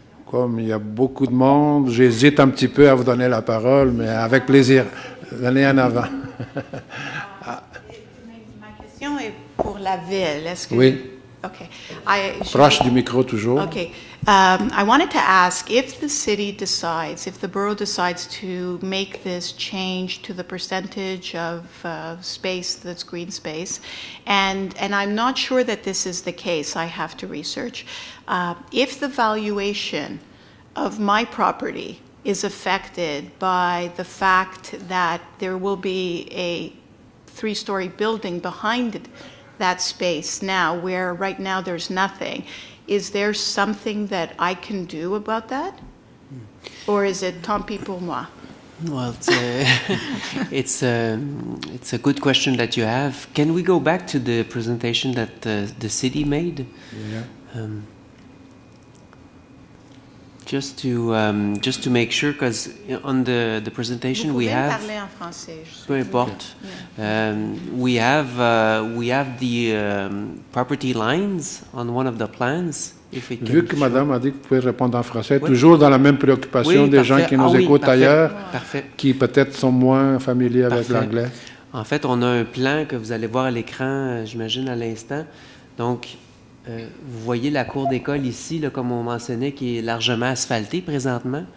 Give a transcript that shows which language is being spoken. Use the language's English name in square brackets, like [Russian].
[French] Comme il y a beaucoup de monde, j'hésite un petit peu à vous donner la parole, mais avec plaisir. Venez en avant. Ma question est pour la ville. Est-ce que oui. Okay. Proche du micro toujours. Okay. [English] I wanted to ask if the city decides, if the borough decides to make this change to the percentage of space that's green space, and I'm not sure that this is the case. I have to research. If the valuation of my property is affected by the fact that there will be a 3-story building behind it, that space now, where right now there's nothing, is there something that I can do about that? Or is it [French] tant pis pour moi? [English] Well, it's a good question that you have. Can we go back to the presentation that the city made? Yeah. Just to make sure, because on the presentation we have. [French] Vous pouvez parler en français. Peu importe. [English] We have the property lines on one of the plans. [French] Vu que Madame a dit que vous pouvez répondre en français, toujours dans la même préoccupation des gens qui nous écoutent ailleurs, qui peut-être sont moins familiers avec l'anglais. En fait, on a un plan que vous allez voir à l'écran, j'imagine, à l'instant. Donc, vous voyez la cour d'école ici, là, comme on mentionnait, qui est largement asphaltée présentement.